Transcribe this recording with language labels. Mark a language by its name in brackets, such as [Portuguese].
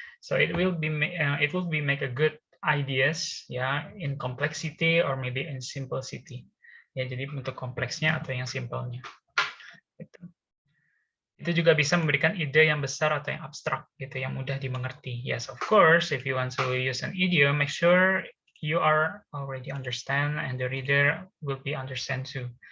[English] So it will be make a good ideas ya in complexity or maybe in simplicity. [Indonesian] Ya jadi untuk kompleksnya atau yang simpelnya. Gitu. Itu juga bisa memberikan ide yang besar atau yang abstrak gitu, yang mudah dimengerti. [English] Yes, of course, if you want to use an idiom, make sure you are already understand and the reader will be understand too.